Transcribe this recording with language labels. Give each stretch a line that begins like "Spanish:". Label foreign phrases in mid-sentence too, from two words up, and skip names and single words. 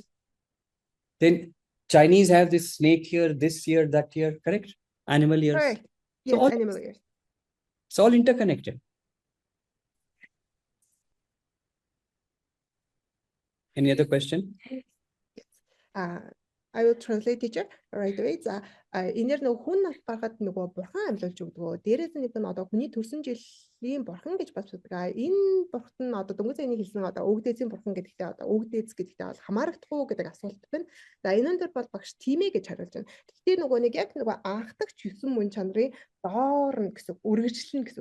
English: Then Chinese have this snake year, this year, that year, correct? Animal years. Correct. Yes, all- animal ears. It's all interconnected. Any other question? I will translate, teacher, right away.
Mongolian: За энээр нөгөө хүн гаргаад нөгөө бурхан амьлуулж өгдөг. Дээрээс нэг нь одоо хүний төрсөн жилийн бурхан гэж боддог. Энэ бурханд нь одоо дөнгөж зэний хэлсэн одоо өвгдээцийн бурхан гэдэгтээ одоо өвгдээц гэдэгтээ бол хамаардахгүй гэдэг асуулт байна. За энэнд дээр бол багш тиймээ гэж хариулж байна. Гэхдээ нөгөө нэг яг нөгөө анхдагч 9 мөн чанарын доор нь гэсэн үргэлжлэн гэсэн.